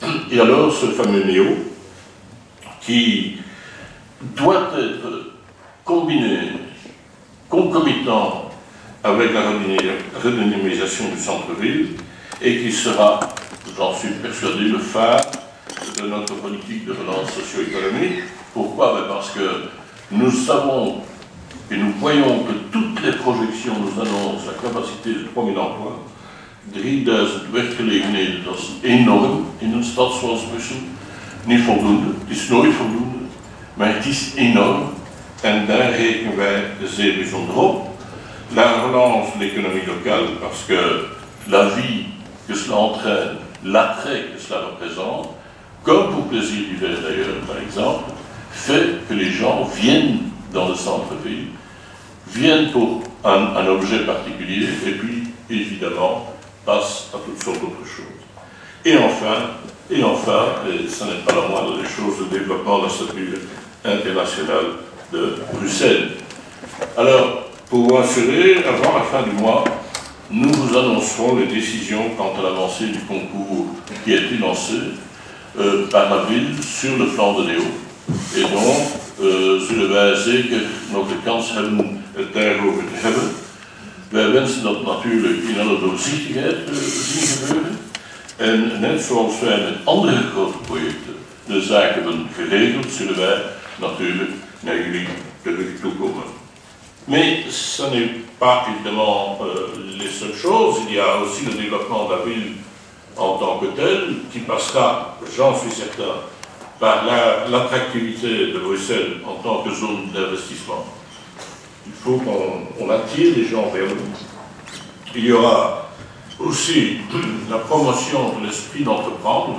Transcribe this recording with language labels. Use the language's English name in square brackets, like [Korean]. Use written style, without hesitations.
[French] Et alors, ce fameux NEO, qui doit être combiné, concomitant avec la redynamisation du centre-ville, et qui sera, j'en suis persuadé, le phare de notre politique de relance socio-économique. Pourquoi? Parce que nous savons et nous voyons que toutes les projections nous annoncent la capacité de 3000 emplois. [Dutch] 3000 werkgelegenheden, dat is enorm in een stad zoals Brussel. Niet voldoende, het is nooit voldoende, maar het is enorm. En daar rekenen wij zeer bijzonder op. [French] La relance de l'économie locale, parce que la vie que cela entraîne, l'attrait que cela représente, comme pour Plaisir d'hiver d'ailleurs, par exemple, fait que les gens viennent dans le centre-ville, viennent pour un objet particulier, et puis, évidemment, passent à toutes sortes d'autres choses. Et enfin, et ce n'est pas la moindre des choses, le développement de la structure internationale de Bruxelles. Alors, pour vous assurer, avant la fin du mois, nous vous annoncerons les décisions quant à l'avancée du concours qui a été lancé par la ville sur le plan de NEO. [Dutch] Et donc, zullen wij zeker nog de kans hebben het daarover te hebben. Wij wensen dat natuurlijk in alle doorzichtigheid zien gebeuren. En net zoals wij met andere grote projecten de zaken hebben geregeld, zullen wij natuurlijk naar jullie terug toekomen. [French] Mais ce n'est pas évidemment les seules choses. Il y a aussi le développement de la ville en tant que telle, qui passera, j'en suis certain, par l'attractivité de Bruxelles en tant que zone d'investissement. Il faut qu'on attire les gens vers nous. Il y aura aussi la promotion de l'esprit d'entreprendre.